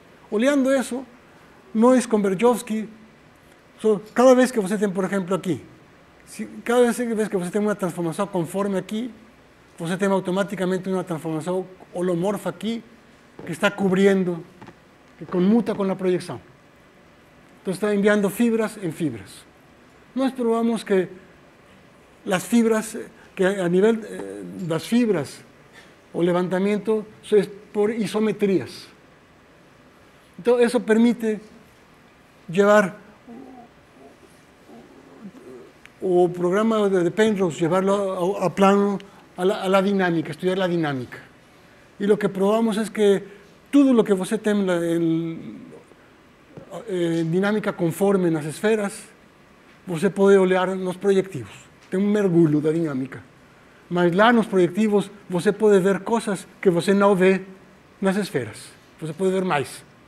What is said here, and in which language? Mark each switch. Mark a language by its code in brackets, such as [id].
[pt] Olhando isso, nós com Berezovsky, cada vez que você tem, por exemplo, aqui, cada vez que você tem uma transformação conforme aqui, você tem automaticamente uma transformação holomorfa aqui, que está [es] cubriendo, que conmuta con la proyección. Entonces está enviando fibras en fibras. Nos probamos que las fibras, que a nivel de las fibras o levantamiento es por isometrías. Entonces eso permite llevar o programa de Penrose, llevarlo a plano, a la dinámica, estudiar la dinámica. Y lo que probamos es que todo lo que [pt] você tem [es] en dinámica conforme [pt] nas esferas, você pode olhar nos projetivos. Tem mergulho da dinâmica. Mas lá nos projetivos, você pode ver coisas que você não vê nas esferas. Você pode ver mais.